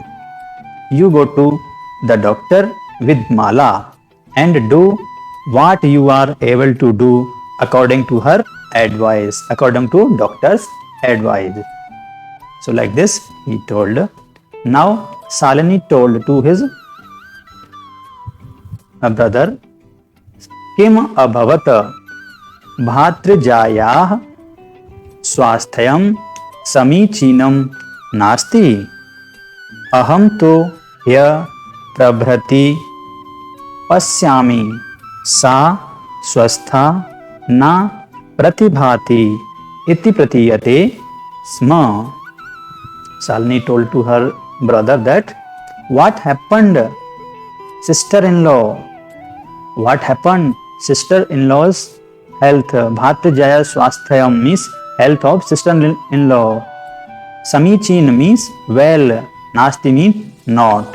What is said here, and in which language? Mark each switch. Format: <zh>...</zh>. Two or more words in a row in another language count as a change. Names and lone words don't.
<en>You go to the doctor with Mala and do what you are able to do according to her advice, according to doctor's advice. So like this he told. Now Salini told to his brother,</en> <sa>किम् अभवत् भ्रातृजायायाः स्वास्थ्यं समीचीनं नास्ति अहं तु या प्रभृति पश्यामि सा स्वस्था न प्रतिभाति इति प्रतीयते स्म.</sa> <en>Shalini told to her brother that what happened sister-in-law, what happened sister-in-law's health.</en> <sa>भ्रातृजाया स्वास्थ्यम्</sa> <en>means health of sister-in-law. Samichin means well, nasti means not.</en>